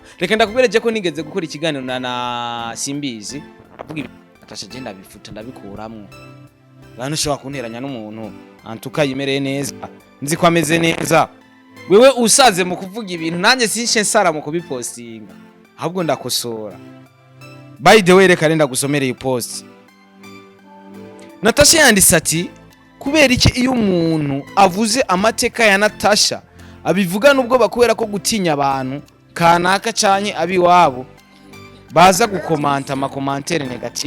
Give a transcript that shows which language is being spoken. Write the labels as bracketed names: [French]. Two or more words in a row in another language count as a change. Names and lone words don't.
[Rundi] Reka ndakubereje ko nigeze gukora ikiganiro na Simbizi avuga Natasha genda bifuta ndabikuramwo. Bantu shobora kunteranya n'umuntu antuka yimereye neza nzi ko ameze neza. Wewe usaze mu kuvuga ibintu nanjye sinshe nsara mu kubipostinga. Ahubwo ndakosora. [English] By the way [Rundi] reka nenda gusomereye post. Natasha yanditse ati kubera iki iyo umuntu avuze amateka ya Natasha abivuga nubwo bakubera ko gutinya abantu kanaka canye abiwabo baza gukomanta amakomantere negative.